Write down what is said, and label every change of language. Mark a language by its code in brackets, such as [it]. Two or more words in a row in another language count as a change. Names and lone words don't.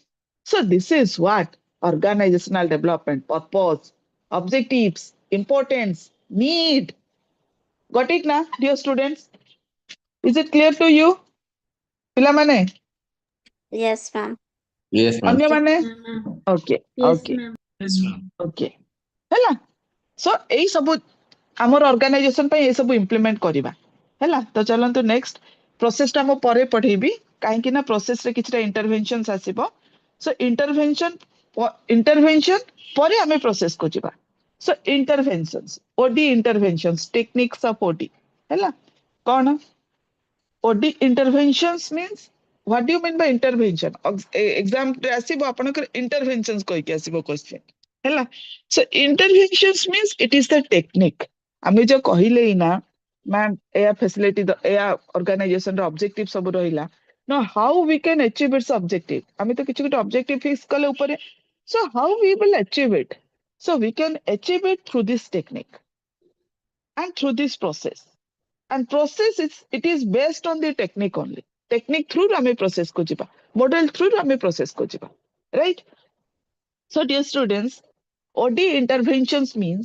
[en] So this is what organizational development, purpose, objectives, importance, need. Got it now, dear students? Is it clear to you? ପିଲାମାନେ Yes, ma'am. Yes, ma'am. [or] ଅନ୍ୟମାନେ ଓକେ [en] Yes, ଓକେ ma'am. Yes, ma'am. [or] ଓକେ ହେଲା ସୋ ଏଇ ସବୁ ଆମର ଅର୍ଗାନାଇଜେସନ ପାଇଁ ଏ ସବୁ ଇମ୍ପ୍ଲିମେଣ୍ଟ କରିବା ହେଲା ତ ଚାଲନ୍ତୁ [en] next processଟା [or] ମୁଁ ପରେ ପଢେଇବି କାହିଁକି ନା ପ୍ରୋସେସରେ କିଛିଟା ଇଣ୍ଟରଭେନସନ୍ସ ଆସିବ [en] so intervention [or] ପରେ ଆମେ ପ୍ରୋସେସକୁ ଯିବା [en] so interventions OD interventions techniques of OD [or] ହେଲା କଣ [en] OD interventions means what do you mean by intervention? [or] Exam ରେ ଆସିବ ଆପଣଙ୍କର interventions କହିକି ଆସିବ question ହେଲା [en] so interventions means it is the technique [or] ଆମେ ଯୋଉ କହିଲେ ନା ମ୍ୟାମ୍ ଏୟା facility ଏୟା organization ର objective ସବୁ ରହିଲା [en] now how we can achieve its objective [or] ଆମେ ତ କିଛି ଗୋଟେ objective fix କଲେ ଉପରେ [en] so how we will achieve it so we can achieve it through this technique and through this process and process it is based on the technique only technique through [or] ame process ko jiba [en] model through [or] ame process ko jiba [en] right so dear students OD interventions means